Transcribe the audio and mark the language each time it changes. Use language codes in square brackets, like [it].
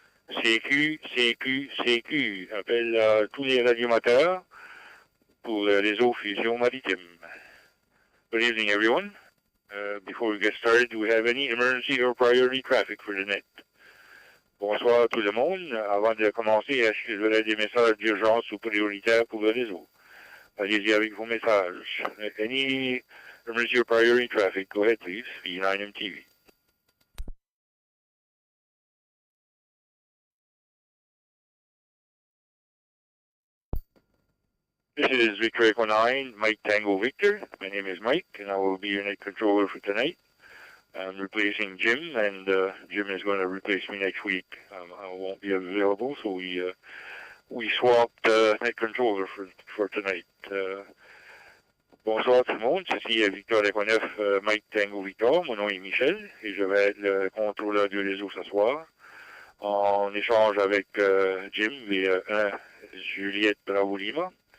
[fr] CQ, CQ, CQ, appelle tous les radiomateurs pour le réseau Fusion Maritime. [en] Good evening, everyone. Before we get started, do we have any emergency or priority traffic for the net? [fr] Bonsoir à tout le monde. Avant de commencer, est-ce que vous avez des messages d'urgence ou prioritaires pour le réseau? Allez-y avec vos messages. [en] Any emergency or priority traffic, go ahead, please. V9MTV. This is Victor Echo 9, Mike Tango Victor. My name is Mike, and I will be your net controller for tonight. I'm replacing Jim, and Jim is going to replace me next week. I won't be available, so we swapped net controller for tonight. [fr] Bonsoir tout le monde, ceci est Victor Echo 9, Mike Tango Victor. Mon nom est Michel, et je vais être le contrôleur du réseau ce soir. En échange avec Jim, V1 Juliette Bravo Lima.